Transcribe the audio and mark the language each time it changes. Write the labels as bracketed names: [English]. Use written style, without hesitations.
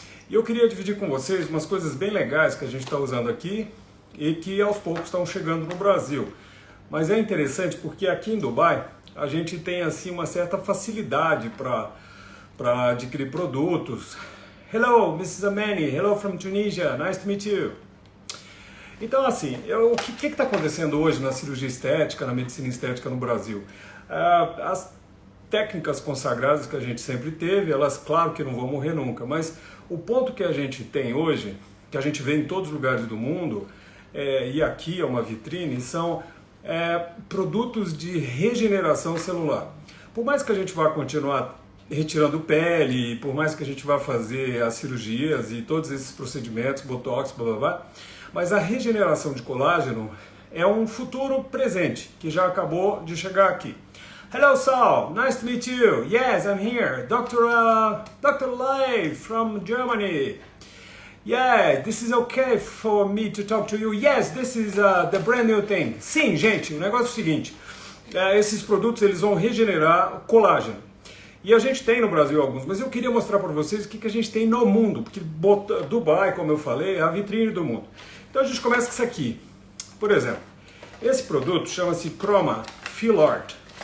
[Portuguese] E eu queria dividir com vocês umas coisas bem legais que a gente está usando aqui e que aos poucos estão chegando no Brasil. Mas é interessante porque aqui em Dubai a gente tem assim uma certa facilidade para adquirir produtos. [English] Hello, Mrs. Amani, hello from Tunisia, nice to meet you. [Portuguese] Então assim, o que está acontecendo hoje na cirurgia estética, na medicina estética no Brasil? As técnicas consagradas que a gente sempre teve, elas claro que não vão morrer nunca, mas o ponto que a gente tem hoje, que a gente vê em todos os lugares do mundo, e aqui é uma vitrine, são produtos de regeneração celular. Por mais que a gente vá continuar retirando pele, por mais que a gente vá fazer as cirurgias e todos esses procedimentos, botox, blá blá blá, mas a regeneração de colágeno é um futuro presente que já acabou de chegar aqui. [English] Hello Saul, nice to meet you. Yes, I'm here. Dr. Leif from Germany. Yeah, this is okay for me to talk to you. Yes, this is the brand new thing. [Portuguese] Sim, gente, o negócio é o seguinte. Esses produtos eles vão regenerar colágeno. E a gente tem no Brasil alguns, mas eu queria mostrar para vocês o que a gente tem no mundo. Porque Dubai, como eu falei, é a vitrine do mundo. Então a gente começa com isso aqui. Por exemplo, esse produto chama-se Chroma Fill Art.